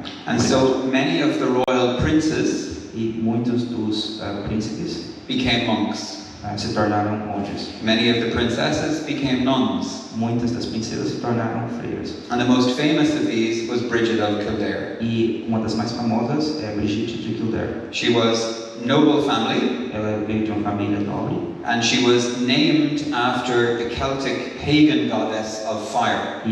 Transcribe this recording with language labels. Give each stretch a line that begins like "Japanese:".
English: And so many of the royal princes
Portuguese: E muitos dos príncipes
English: became monks.
Portuguese: Se tornaram monges.
English: Many of the princesses became nuns.
Portuguese: Muitas das princesas se tornaram freiras.
English: And the most famous of these was Bridget of Kildare.
Portuguese: E uma das mais famosas é Brigitte de Kildare.
English: She was noble family,
Portuguese: Ela veio de uma família nobre
English: and she was named after the Celtic pagan goddess of fire.